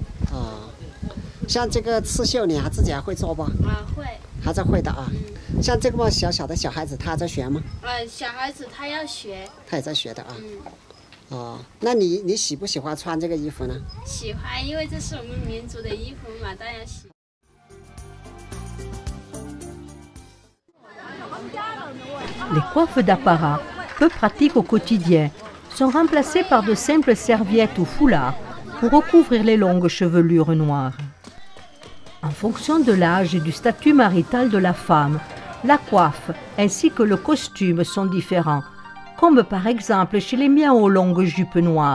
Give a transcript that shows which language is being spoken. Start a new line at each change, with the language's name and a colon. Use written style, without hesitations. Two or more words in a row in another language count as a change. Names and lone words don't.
Chinese: 哦，像这个刺绣你还自己还会做不？会。还在会的啊。像这个么小小的小孩子，他还在学吗？小孩子他要学。他也在学的啊。哦，那你喜不喜欢穿这个衣服呢？喜欢，因为这是我们民族的衣服嘛，当然喜欢。
French: Les coiffes d'apparat, peu pratiques au quotidien, sont remplacées par de simples serviettes ou foulards pour recouvrir les longues chevelures noires. En fonction de l'âge et du statut marital de la femme, la coiffe ainsi que le costume sont différents, comme par exemple chez les Miao longues jupes noires.